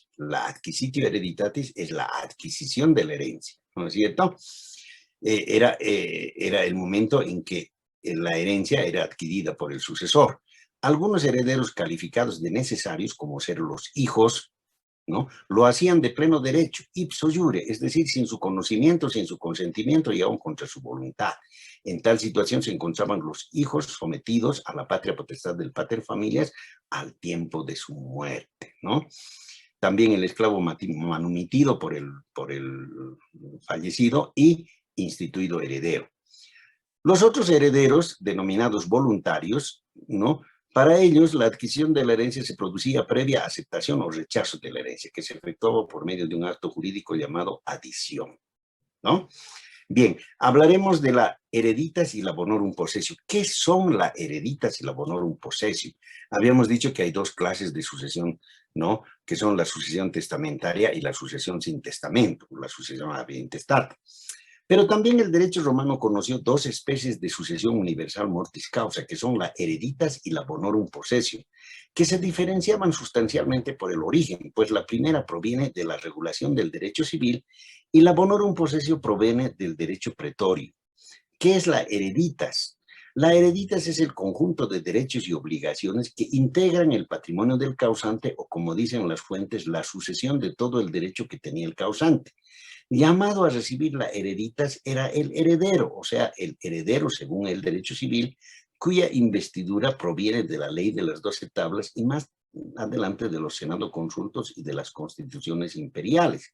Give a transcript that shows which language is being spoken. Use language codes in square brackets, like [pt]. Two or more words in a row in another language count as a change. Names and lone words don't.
[es] La [la] adquisitio hereditatis [es] es la adquisición de la herencia, ¿no es cierto? Era el momento en que la herencia era adquirida por el sucesor. Algunos herederos calificados de necesarios, como ser los hijos, ¿no?, lo hacían de pleno derecho, [la] ipso iure, [es] es decir, sin su conocimiento, sin su consentimiento y aún contra su voluntad. En tal situación se encontraban los hijos sometidos a la patria potestad del [la] pater familias [es] al tiempo de su muerte, ¿no? También el esclavo manumitido por el fallecido y instituido heredero. Los otros herederos, denominados voluntarios, ¿no?, para ellos, la adquisición de la herencia se producía previa aceptación o rechazo de la herencia, que se efectuaba por medio de un acto jurídico llamado adición, ¿no? Bien, hablaremos de la hereditas y la [la] bonorum possessio. [es] ¿Qué son la hereditas y la [la] bonorum possessio? [es] Habíamos dicho que hay dos clases de sucesión, ¿no?, que son la sucesión testamentaria y la sucesión sin testamento, la sucesión [la] ab intestato. [es] Pero también el derecho romano conoció dos especies de sucesión universal [la] mortis causa, [es] que son la hereditas y la [la] bonorum possessio, [es] que se diferenciaban sustancialmente por el origen, pues la primera proviene de la regulación del derecho civil y la [la] bonorum possessio [es] proviene del derecho pretorio. ¿Qué es la hereditas? La hereditas es el conjunto de derechos y obligaciones que integran el patrimonio del causante, o como dicen las fuentes, la sucesión de todo el derecho que tenía el causante. Llamado a recibir la hereditas era el heredero, o sea, el heredero según el derecho civil, cuya investidura proviene de la ley de las 12 tablas y más adelante de los senado consultos y de las constituciones imperiales.